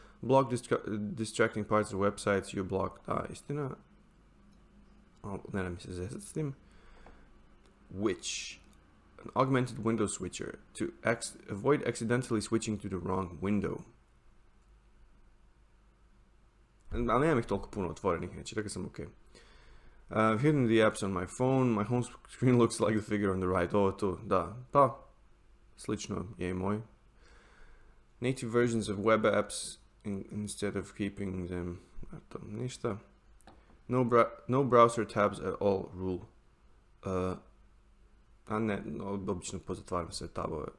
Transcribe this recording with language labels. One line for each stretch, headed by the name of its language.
English: Block distracting parts of websites, you block,
Croatian: istina, ne da mi se zezati s tim.
English: Which? An augmented window switcher to avoid accidentally switching to the wrong window.
Croatian: Ali nemam ih toliko puno otvorenih, znači rekao sam ok.
English: Hidden the apps on my phone, my home screen looks like the figure on the right.
Croatian: Ovo tu, da, pa, slično je i moj.
English: Native versions of web apps instead of keeping them,
Croatian: eto, ništa.
English: No browser tabs at all rule.
Croatian: A ne, obično pozatvaram sve tabove.